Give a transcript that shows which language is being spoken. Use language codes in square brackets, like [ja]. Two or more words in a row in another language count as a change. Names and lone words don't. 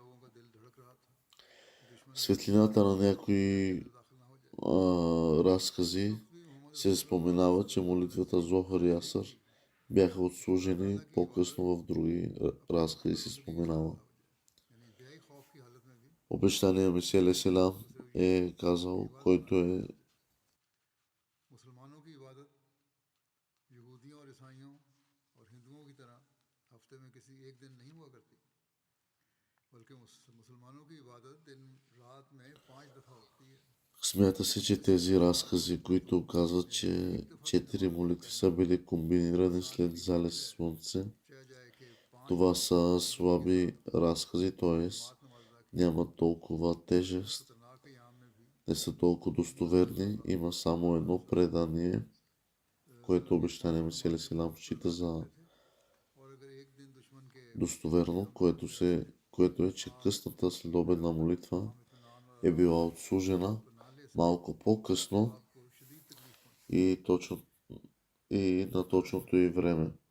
[bg] Светлината на някои разкази се споменава, че молитвата Зохар и Асър бяха отслужени, по-късно в други разкази се споменава. Обещания Месия [ar] عليه السلام [bg] е казал, който е смята се, че тези разкази, които казват, че 4 молитви са били комбинирани след залез слънце, това са слаби разкази, т.е. нямат толкова тежест, не са толкова достоверни. Има само едно предание, което обещание Месия [ar] عليه السلام [bg] счита за достоверно, което е, че късната следобедна молитва е била отслужена малко по-късно и на точното й време.